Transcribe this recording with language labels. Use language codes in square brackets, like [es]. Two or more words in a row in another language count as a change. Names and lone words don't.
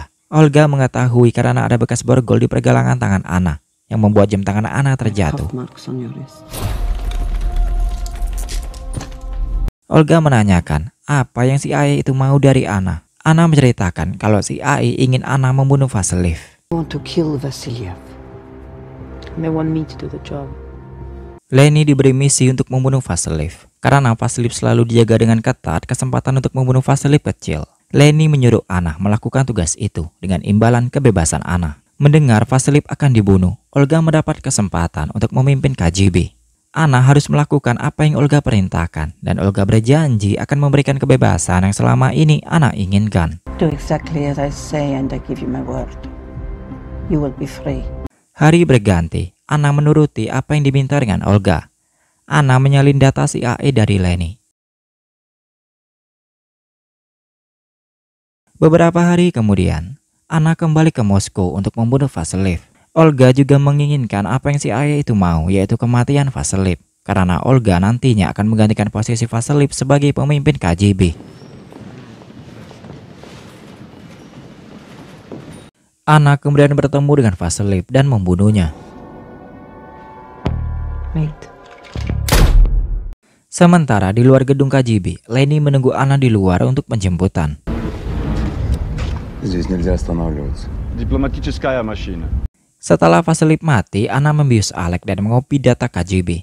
[id] Olga mengetahui karena ada bekas borgol di pergelangan tangan Anna yang membuat jam tangan Anna terjatuh. Olga menanyakan apa yang CIA itu mau dari Anna. Anna menceritakan kalau CIA ingin Anna membunuh Vasiliev. [en] I want to kill Vasiliev. They want me to do the job. [id] Lenny diberi misi untuk membunuh Vasiliev. Karena Vasiliev selalu dijaga dengan ketat, kesempatan untuk membunuh Vasiliev kecil. Lenny menyuruh Anna melakukan tugas itu dengan imbalan kebebasan Anna. Mendengar Vasiliev akan dibunuh, Olga mendapat kesempatan untuk memimpin KGB. Anna harus melakukan apa yang Olga perintahkan, dan Olga berjanji akan memberikan kebebasan yang selama ini Anna inginkan. [en] Do exactly as I say and I give you my word. You will be free. [id] Hari berganti, Anna menuruti apa yang diminta dengan Olga. Anna menyalin data CIA dari Lenny. Beberapa hari kemudian, Anna kembali ke Moskow untuk membunuh Vasiliev. Olga juga menginginkan apa yang CIA itu mau, yaitu kematian Vasiliev. Karena Olga nantinya akan menggantikan posisi Vasiliev sebagai pemimpin KGB. Anna kemudian bertemu dengan Vasiliev dan membunuhnya. Wait. Sementara di luar gedung KGB, Lenny menunggu Anna di luar untuk penjemputan. [ru] Здесь нельзя останавливаться. Дипломатическая машина. [id] Setelah Vasiliev mati, Anna membius Alek dan mengopi data KGB.